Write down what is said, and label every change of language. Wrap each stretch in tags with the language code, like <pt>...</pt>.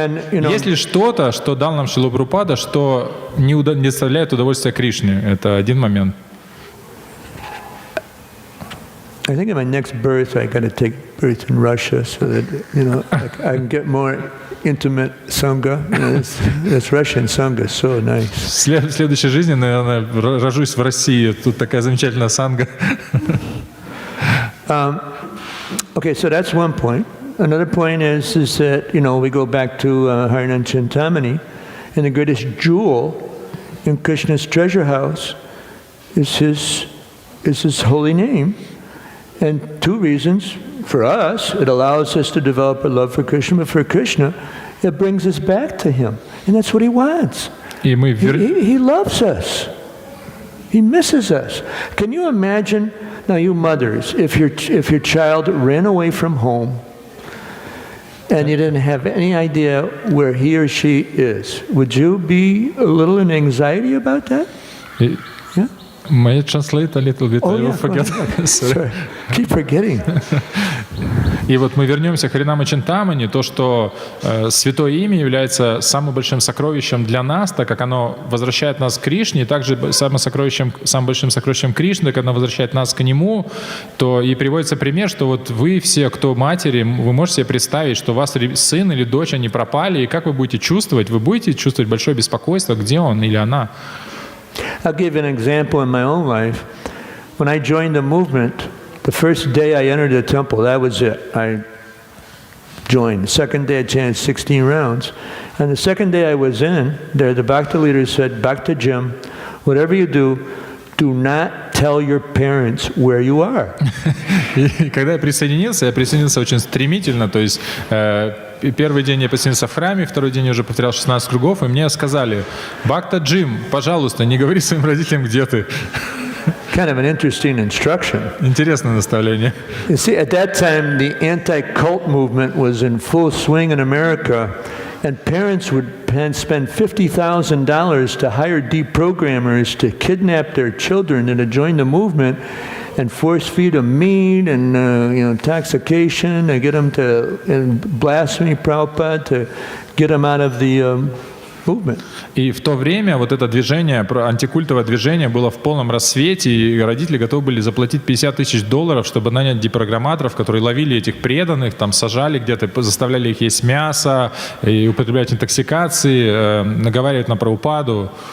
<ru>Есть ли что-то, что дал нам Шрила Прабхупада, что не доставляет удовольствия Кришне? Это один момент.</ru> <en>I think in my next birth I got to take birth in Russia so that I can get more intimate sangha. This Russian sangha is so nice.</en> <ru>В следующей жизни, наверное, рожусь в России. Тут такая замечательная санга.</ru> <en>Okay, so that's one point. Another point is that we go back to Hare and Chintamani, and the greatest jewel in Krishna's treasure house is his holy name. And two reasons. For us, it allows us to develop a love for Krishna, but for Krishna, it brings us back to Him. And that's what He wants. He loves us. He misses us. Can you imagine, now you mothers, if your child ran away from home and you didn't have any idea where he or she is, would you be a little in anxiety about that? Yeah? May I translate a little bit? I will forget. Sorry. Keep forgetting.</en> <ru>И вот мы вернемся к Харинама Чинтамани, то, что Святое Имя является самым большим сокровищем для нас, так как оно возвращает нас к Кришне, и также самым большим сокровищем Кришны, так как оно возвращает нас к Нему, то и приводится пример, что вот вы все, кто матери, вы можете себе представить, что у вас сын или дочь, они пропали, и как вы будете чувствовать? Вы будете чувствовать большое беспокойство, где он или она?</ru> <en>I'll give an example in my own life. When I joined the movement, the first day I entered the temple, that was it. I joined. The second day I chanted 16 rounds. And the second day I was in there, the Bhakti leader said, Bhakti Jim, whatever you do not tell your parents where you are.</en> <ru>И когда я присоединился очень стремительно, то есть первый день я присоединился в храме, второй день я уже повторял 16 кругов, и мне сказали: Бхакта Джим, пожалуйста, не говори своим родителям, где ты.</ru> <en>Kind of an interesting instruction.</en> <ru>Интересное наставление.</ru> <en>You see, at that time, the anti-cult movement was in full swing in America, and parents would spend $50,000 to hire deprogrammers to kidnap their children and to join the movement and force feed them meat and intoxication, and get them to blasphemy Prabhupada to get them out of the movement.</en> <ru>И в то время вот это движение, антикультовое движение было в полном рассвете, и родители готовы были заплатить $50,000, чтобы нанять депрограмматоров, которые ловили этих преданных, там сажали где-то, заставляли их есть мясо и употреблять интоксикации, наговаривать на Прабхупаду.</ru>